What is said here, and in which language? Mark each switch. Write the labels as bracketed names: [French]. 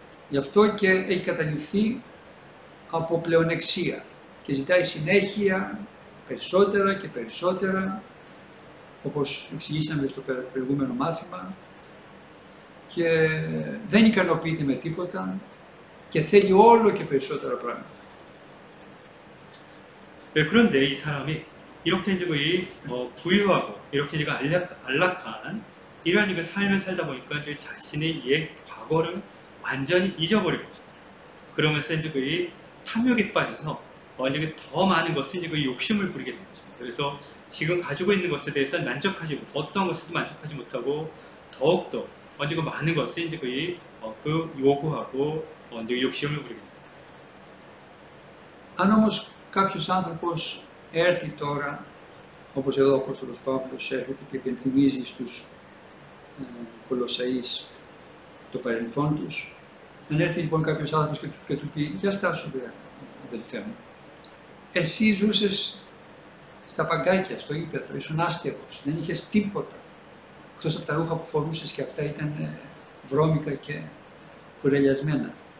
[Greek] Γι' αυτό και έχει καταληφθεί από πλεονεξία και ζητάει συνέχεια περισσότερα και περισσότερα, όπως εξηγήσαμε στο προηγούμενο μάθημα, και δεν ικανοποιείται με τίποτα και θέλει όλο και περισσότερα πράγματα. [Korean] 그런데 이 사람이 이렇게 이제 거의 부유하고 이렇게 이제 안락한 이러한 이제 삶을 살다 보니까 이제 자신의 옛 과거를 완전히 잊어버린 거죠. 그러면서 이제 거의 탐욕에 빠져서 이제 더 많은 것을 이제 욕심을 부리게 되는 것입니다. 그래서 지금 가지고 있는 것에 대해서 만족하지 어떤 것에도 만족하지 못하고 더욱더 이제 그 많은 것을 이제 거의 그 요구하고 이제 욕심을 부리게 됩니다. [Greek] Αν όμως κάποιος άνθρωπος έρθει τώρα, όπως εδώ ο Απόστολος Παύλος έρχεται και υπενθυμίζει στους Κολοσσαείς το παρελθόν τους, αν έρθει λοιπόν κάποιος άνθρωπος και του πει «Για στάσου αδελφέ μου, εσύ ζούσες στα παγκάκια, στο ύπαιθρο, ήσουν άστεγος, δεν είχες τίποτα, εκτός από τα ρούχα που φορούσες και αυτά ήταν βρώμικα και κουρελιασμένα.